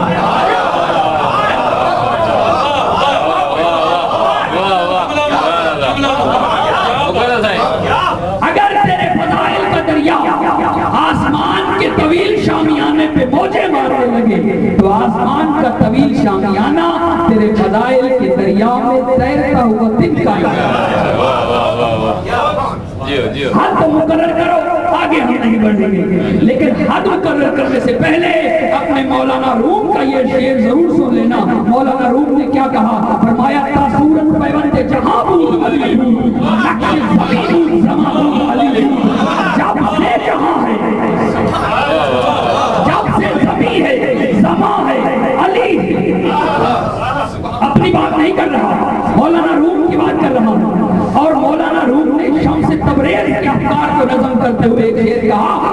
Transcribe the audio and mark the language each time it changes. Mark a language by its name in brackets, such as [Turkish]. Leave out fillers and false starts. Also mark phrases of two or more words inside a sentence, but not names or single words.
[Urdu] اگر تیرے فضائل کا دریا آسمان کے طویل شامیانے پہ موجیں مارنے لگے تو آسمان کا طویل شامیانہ تیرے فضائل کے دریا میں تیرتا ہوا تل کا حد مقرر کرو. آگے ہم نہیں بڑھیں گے لیکن حد مقرر کرنے سے پہلے اپنے مولانا روم کا یہ شعر ضرور سن لینا. مولانا روم نے کیا کہا؟ [Persian] فرمایا تا صورت پیوند جہاں بود علی بود نقش زمین زمان بود علی بود. [Urdu] جب سے جہاں ہے جب سے زمین ہے زمان ہے علی. اپنی بات نہیں کر رہا مولانا روم کی بات کر رہا ہوں. اور مولانا روم نے شمس تبریز کے افکار کو نظم کرتے ہوئے ایک شعر کہا.